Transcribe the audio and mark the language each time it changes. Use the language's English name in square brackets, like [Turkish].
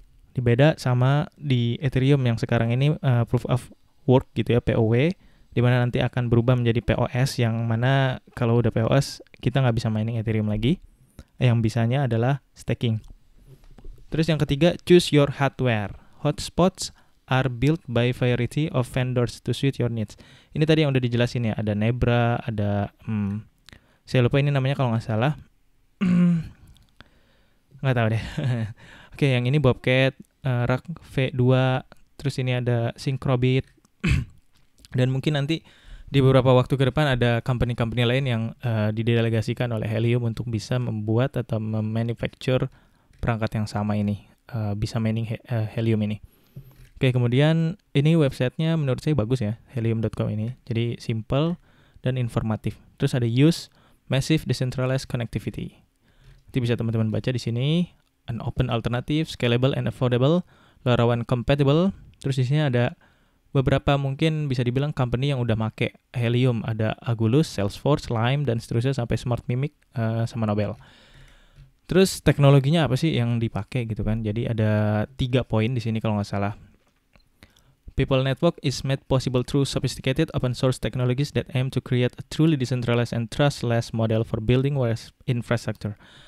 [Indonesian] Dibeda sama di Ethereum yang sekarang ini proof of work gitu ya, POW, di mana nanti akan berubah menjadi POS, yang mana kalau udah POS kita nggak bisa mining Ethereum lagi. Yang bisanya adalah staking. Terus yang ketiga, [English] choose your hardware. Hotspots are built by variety of vendors to suit your needs. [Indonesian] Ini tadi yang udah dijelasin ya, ada Nebra, ada saya lupa ini namanya kalau nggak salah. Nggak tahu deh. Oke, yang ini Bobcat, RAK V2, terus ini ada Syncrobit. Dan mungkin nanti di beberapa waktu ke depan ada company-company lain yang didelegasikan oleh Helium untuk bisa membuat atau memanufacture perangkat yang sama ini, bisa mining Helium ini. Oke, kemudian ini websitenya menurut saya bagus ya, helium.com ini. Jadi simple dan informatif. Terus ada [English] use massive decentralized connectivity. [Indonesian] Nanti bisa teman-teman baca di sini, [English] an open alternative, scalable and affordable, LoRaWAN compatible. [Indonesian] Terus di sini ada beberapa mungkin bisa dibilang company yang udah make Helium, ada Agulus, Salesforce, Lime, dan seterusnya sampai Smart Mimic sama Nobel. Terus teknologinya apa sih yang dipakai gitu kan? Jadi ada 3 poin di sini kalau nggak salah. [English] People Network is made possible through sophisticated open source technologies that aim to create a truly decentralized and trustless model for building wireless infrastructure.